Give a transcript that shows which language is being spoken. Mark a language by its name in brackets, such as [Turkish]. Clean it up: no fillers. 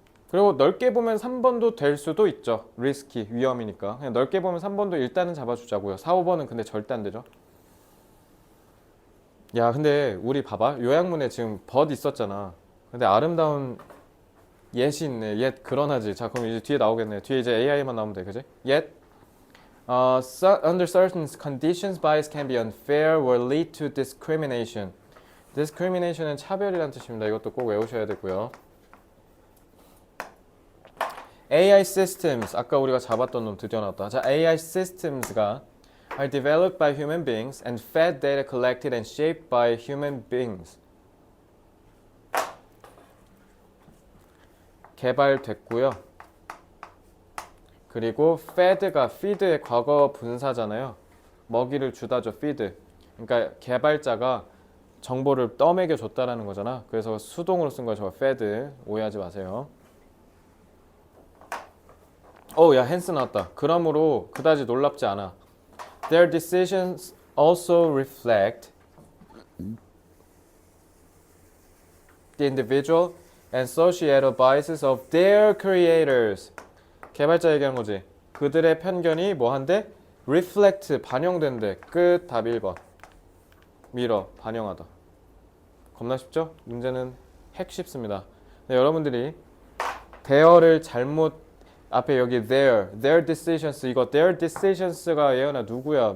[Korean] 그리고 넓게 보면 3번도 될 수도 있죠. 리스키, 위험이니까. 그냥 넓게 보면 3번도 일단은 잡아주자고요. 4, 5번은 근데 절대 안 되죠. 야, 근데 우리 봐봐. 요약문에 지금 but 있었잖아. 근데 아름다운 yet이 있네. yet 그러나지. 자, 그럼 이제 뒤에 나오겠네. 뒤에 이제 AI만 나오면 돼. 그지? [English] yet under certain conditions bias can be unfair or lead to discrimination. [Korean] discrimination은 차별이란 뜻입니다. 이것도 꼭 외우셔야 되고요. AI systems, 아까 우리가 잡았던 놈 드디어 나왔다. 자, [English] AI systems가 are developed by human beings and fed data collected and shaped by human beings. [Korean] 개발됐고요. 그리고 fed가 feed의 과거 분사잖아요. 먹이를 주다죠, feed. 그러니까 개발자가 정보를 떠먹여 줬다라는 거잖아. 그래서 수동으로 쓴 거죠, fed. 오해하지 마세요. 야, 헨스 나왔다. 그러므로 그다지 놀랍지 않아. [English] Their decisions also reflect the individual and societal biases of their creators. [Korean] 개발자 얘기하는 거지. 그들의 편견이 뭐한데? reflect, 반영된대. 끝. 답 1번. mirror, 반영하다. 겁나 쉽죠? 문제는 핵 쉽습니다. 네, 여러분들이 there를 잘못 앞에 여기 their decisions 이거 their decisions가 예언아 누구야?